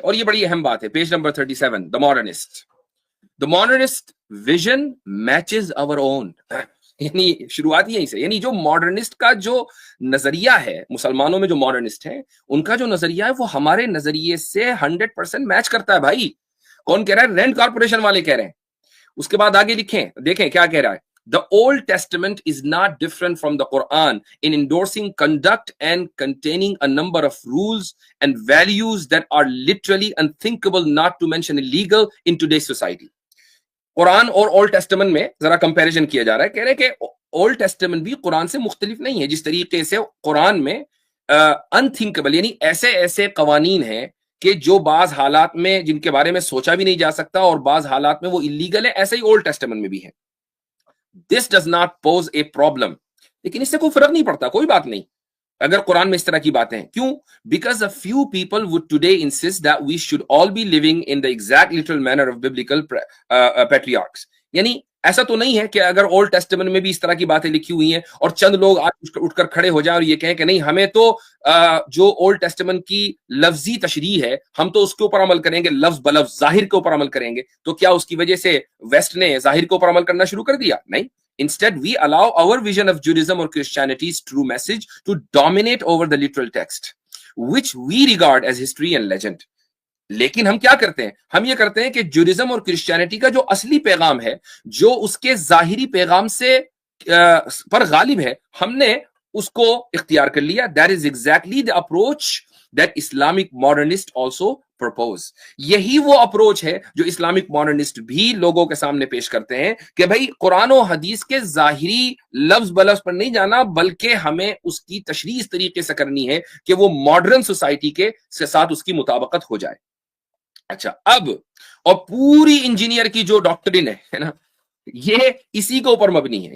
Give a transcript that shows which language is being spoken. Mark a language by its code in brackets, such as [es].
[ur] اور یہ بڑی اہم بات ہے, page number 37, [en] the modernist vision matches our own. [ur] یعنی شروعات یہیں سے, یعنی جو ماڈرنسٹ کا جو نظریہ ہے, مسلمانوں میں جو ماڈرنسٹ ہیں ان کا جو نظریہ ہے وہ ہمارے نظریے سے 100% میچ کرتا ہے بھائی. کون کہہ رہا ہے؟ رینڈ کارپوریشن والے کہہ رہے ہیں. اس کے بعد آگے لکھیں, دیکھیں کیا کہہ رہا ہے. [en] The Old Testament is not different from the Quran in endorsing conduct and containing a number of rules and values that are literally unthinkable, not to mention illegal, in today's society. [ur] قرآن اور old testament میں ذرا comparison کیا جا رہا ہے. کہہ رہے ہیں کہ اولڈ ٹیسٹمنٹ بھی قرآن سے مختلف نہیں ہے. جس طریقے سے قرآن میں انتھنکبل یعنی ایسے ایسے قوانین ہیں کہ جو بعض حالات میں جن کے بارے میں سوچا بھی نہیں جا سکتا اور بعض حالات میں وہ اللیگل ہے, ایسے ہی اولڈ ٹیسٹمنٹ میں بھی ہے. [en] This does not pose a problem. [ur] لیکن اس سے کوئی فرق نہیں پڑتا, کوئی بات نہیں اگر قرآن میں اس طرح کی باتیں ہیں. کیوں؟ [en] Because a few people would today insist that we should all be living in the exact literal manner of biblical patriarchs. [ur] یعنی ایسا تو نہیں ہے کہ اگر اولڈ ٹیسٹمنٹ میں بھی اس طرح کی باتیں لکھی ہوئی ہیں اور چند لوگ آج اٹھ کر کھڑے ہو جائیں اور یہ کہیں کہ نہیں ہمیں تو جو اولڈ ٹیسٹمنٹ کی لفظی تشریح ہے ہم تو اس کے اوپر عمل کریں گے, لفظ بلفظ ظاہر کے اوپر عمل کریں گے. تو کیا اس کی وجہ سے ویسٹ نے ظاہر کے اوپر عمل کرنا شروع کر دیا؟ نہیں. [en] Instead, we allow our vision of Judaism or Christianity's true message to dominate over the literal text, which we regard as history and legend. [ur] لیکن ہم کیا کرتے ہیں؟ ہم یہ کرتے ہیں کہ جوڈیزم اور کرسچینٹی کا جو اصلی پیغام ہے, جو اس کے ظاہری پیغام سے پر غالب ہے, ہم نے اس کو اختیار کر لیا. [en] That is exactly the approach that Islamic modernists also propose. [ur] یہی وہ اپروچ ہے جو اسلامک ماڈرنسٹ بھی لوگوں کے سامنے پیش کرتے ہیں کہ بھائی قرآن و حدیث کے ظاہری لفظ بلفظ پر نہیں جانا, بلکہ ہمیں اس کی تشریح اس طریقے سے کرنی ہے کہ وہ ماڈرن سوسائٹی کے ساتھ اس کی مطابقت ہو جائے. اچھا, اب اور پوری انجینئر کی جو ڈاکٹرن ہے نا, یہ اسی کے اوپر مبنی ہے.